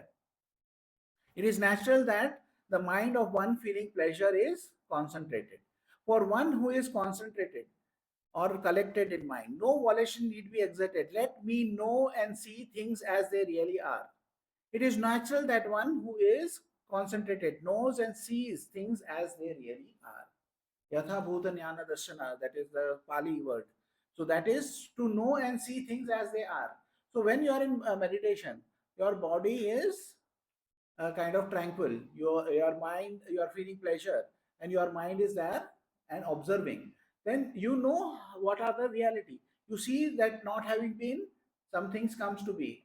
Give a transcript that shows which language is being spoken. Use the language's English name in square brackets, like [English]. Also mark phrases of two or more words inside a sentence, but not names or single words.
[English] It is natural that the mind of one feeling pleasure is concentrated. For one who is concentrated or collected in mind, no volition need be exerted. Let me know and see things as they really are. It is natural that one who is concentrated knows and sees things as they really are. [Sanskrit] Yatha bhuta jnana darshana, [English] that is the Pali word. So that is to know and see things as they are. So when you are in meditation, your body is kind of tranquil. Your mind, you are feeling pleasure, and your mind is there and observing. Then you know what are the reality. You see that not having been, some things comes to be.